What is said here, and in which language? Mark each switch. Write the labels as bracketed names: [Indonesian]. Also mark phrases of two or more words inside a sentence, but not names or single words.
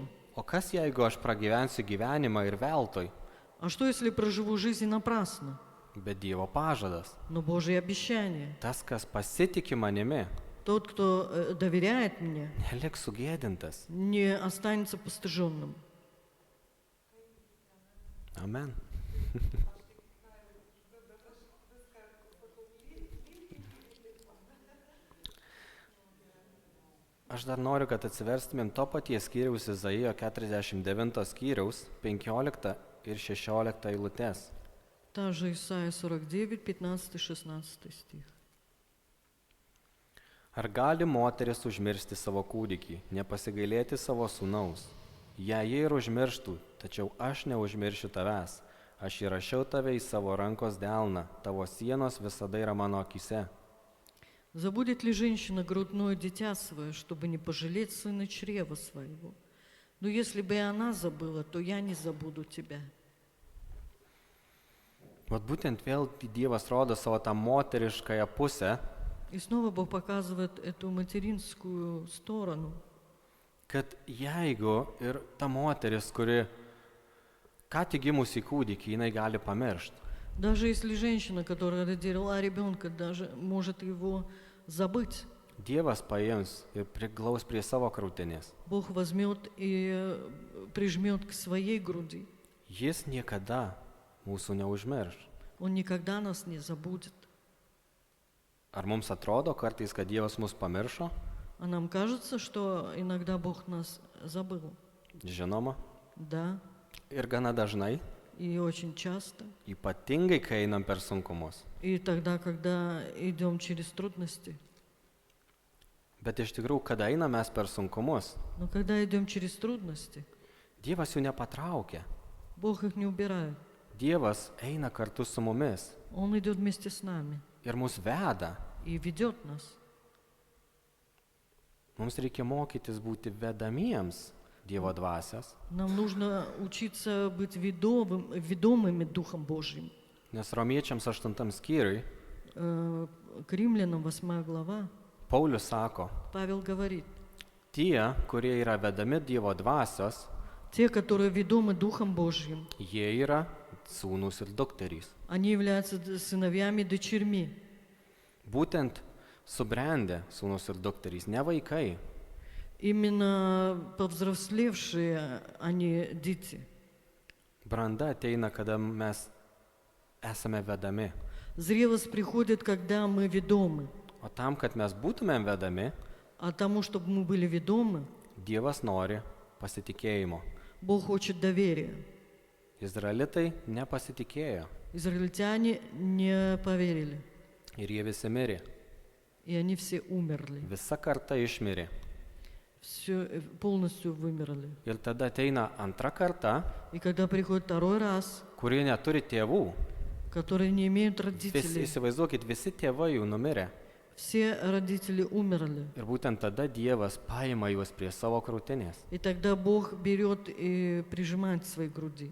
[Lithuanian] O kas jeigu aš pragyvensiu gyvenimą ir veltui? [Russian] А что, если проживу жизнь напрасно? [Lithuanian] Bet Dievo pažadas. [Russian] Но Божье обещание. [Lithuanian] Tas, kas pasitikė manimi, [Russian] Тот, кто доверяет мне, [Lithuanian] neliks sugėdintas. [Russian] не останется постыженным. [Lithuanian] Amen. Aš dar noriu, kad atsiverstumėm to paties skyriaus Izaijo 49 skyriaus 15 ir 16 eilutes. [Russian] Та же Исайя 49, 15-16 стих. [Lithuanian] Ar gali moteris užmiršti savo kūdikį, nepasigailėti savo sūnaus? Jei jie ir užmirštų, tačiau aš neužmiršiu tavęs. Aš įrašiau tave į savo rankos delną, tavo sienos visada yra mano akise. [Russian] Забудет ли женщина грудное дитя свое, чтобы не пожалеть сына чрева своего? Но если бы и она забыла, то я не забуду тебя. [Lithuanian] Vat būtent vėl Dievas rodo savo tą moteriškąją pusę, [Russian] И снова Бог показывает эту материнскую сторону. [Lithuanian] kad jeigu ir ta moteris, kuri ką tik gimusi kūdikį, jinai gali pamiršti. [Russian] Даже если женщина, которая родила ребенка, даже может его забыть, [Lithuanian] Dievas paims ir priglaus prie savo krūtinės. [Russian] Бог возьмет и прижмет к своей груди. [Lithuanian] Jis niekada mūsų neužmirš. [Russian] Он никогда нас не забудет. [Lithuanian] Ar mums atrodo kartais, kad Dievas mus pamiršo? [Russian] А нам кажется, что иногда Бог нас забыл. [Lithuanian] Žinoma. [Russian] Да, [Lithuanian] Ir gana dažnai, [Russian] и очень часто. [Lithuanian] ypatingai kai einam per sunkumus. [Russian] И тогда, когда идем через трудности. [Lithuanian] Bet iš tikrųjų, kada einam mes per sunkumus, [Russian] Но когда идем через трудности, [Lithuanian] Dievas jų nepatraukia. [Russian] Бог их не убирает. [Lithuanian] Dievas eina kartu su mumis [Russian] Он идет вместе с нами [Lithuanian] ir mus veda. [Russian] и ведет нас. [Lithuanian] Mums reikia mokytis būti vedamiems Dievo dvasios, [Russian] Нам нужно учиться быть ведомыми Духом Божьим. [Lithuanian] nes Romiečiams 8 skyriui [Russian] К римлянам 8 глава [Lithuanian] Paulius sako, [Russian] Павел говорит, [Lithuanian] tie, kurie yra vedami Dievo dvasios, [Russian] те, которые ведомы Духом Божьим, [Lithuanian] jie yra sūnūs ir dukterys. [Russian] они являются сыновьями, дочерьми. [Lithuanian] Būtent subrendę sūnūs ir dukterys, ne vaikai. [Russian] Именно повзрослевшие они дети. [Lithuanian] Branda ateina, kada mes esame vedami. [Russian] Зрелость приходит, когда мы ведомы. [Lithuanian] O tam, kad mes būtumėm vedami, [Russian] А тому, чтобы мы были ведомы, [Lithuanian] Dievas nori pasitikėjimo. [Russian] Бог хочет доверия. [Lithuanian] Izraelitai nepasitikėjo [Russian] Израильтяне не поверили, [Lithuanian] ir jie visi mirė. [Russian] и они все умерли. [Lithuanian] Visa karta išmirė. [Russian] Все полностью вымерли. [Lithuanian] Ir tada ateina antra karta, [Russian] И когда приходит второй раз, [Lithuanian] kurie neturi tėvų. [Russian] которые не имеют [Lithuanian] Visi, [Russian] родителей, [Lithuanian] įsivaizduokit, visi tėvai jų numirė. [Russian] все родители умерли. [Lithuanian] Ir būtent tada Dievas paima juos prie savo krūtinės. [Russian] И тогда Бог берет и прижимает к своей груди.